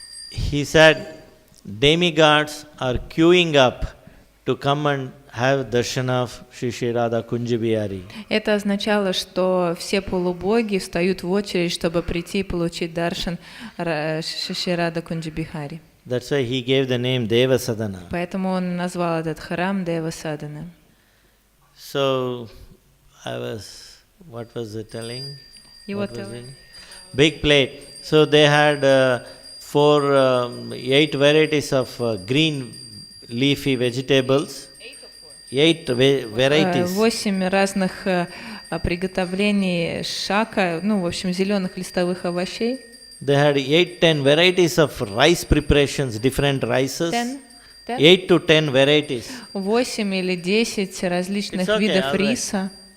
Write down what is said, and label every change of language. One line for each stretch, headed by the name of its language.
English: He said demigods are queuing up to come and have darshan of Shri Shri Radha Kunj Bihari.
Russian: Это означало, что все полубоги встают в очередь, чтобы прийти и получить даршан Шри Рада Кунджи Бихари.
English: That's why he gave the name Deva Sadhana.
Russian: Поэтому он назвал этот храм Дева Садана.
English: So, what was it telling? Его telling. Big plate. So they had 8 varieties of green leafy vegetables. 8 varieties.
Russian: 8 разных приготовлений шака, в общем, зеленых листовых овощей.
English: They had 8-10 varieties of rice preparations, different rices. 8 to 10 varieties.
Russian: 8 или 10 различных видов риса.